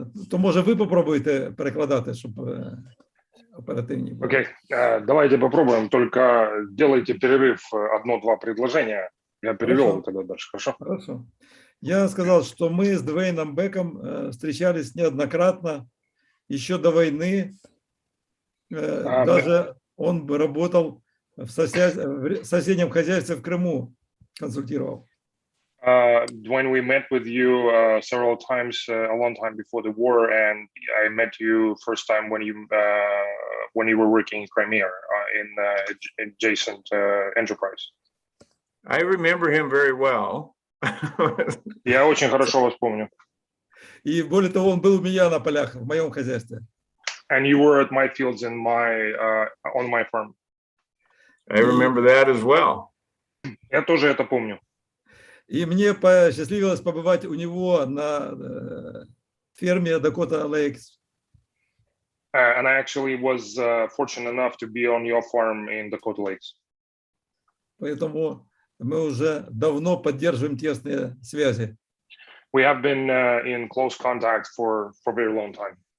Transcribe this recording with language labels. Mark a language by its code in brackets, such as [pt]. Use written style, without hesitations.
[uk] То може ви попробуєте перекладати, щоб оперативні. [ru] Окей, давайте попробуем, только делайте перерыв 1-2 предложения. Я перевел тогда дальше, хорошо? Хорошо. Я сказал, что мы с Двейном Беком встречались неоднократно еще до войны. Даже он работал в соседнем хозяйстве в Крыму, консультировал. [en] When we met with you several times a long time before the war, and I met you first time when you were working in Crimea in adjacent enterprise. I remember him very well. [ru] Я очень хорошо вас помню. И более того, он был у меня на полях в моем хозяйстве. [en] And you were at my fields in on my farm. I remember that as well. [ru] Я тоже это помню. И мне посчастливилось побывать у него на ферме Dakota Lakes. [en] And I actually was fortunate enough to be on your farm in Dakota Lakes. [ru] Поэтому мы уже давно поддерживаем тесные связи. [en] We have been in close contact for a very long time.